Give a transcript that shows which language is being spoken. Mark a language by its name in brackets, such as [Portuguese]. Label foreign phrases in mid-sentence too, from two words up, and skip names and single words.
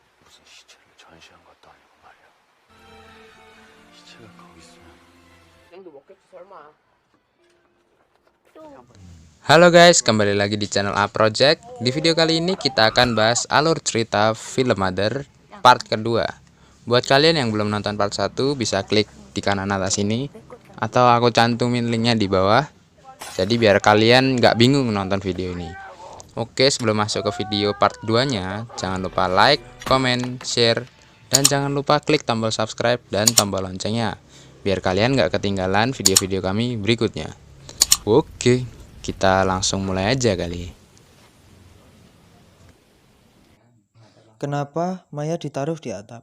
[Korean] 무슨 시체를 전시한 것도 아니고 말이야. 시체가 거기 있으면 땡도 먹겠지 설마. [Indonesian] Halo guys, kembali lagi di channel A Project. Di video kali ini kita akan bahas alur cerita film Mother part kedua. Buat kalian yang belum nonton part 1 bisa klik di kanan atas ini, atau aku cantumin linknya di bawah. Jadi biar kalian nggak bingung nonton video ini. Oke, sebelum masuk ke video part 2 nya, jangan lupa [English] like, comment, share, [Indonesian] dan jangan lupa klik tombol subscribe dan tombol loncengnya, biar kalian nggak ketinggalan video-video kami berikutnya. Oke, kita langsung mulai aja kali. Kenapa Maya ditaruh di atap?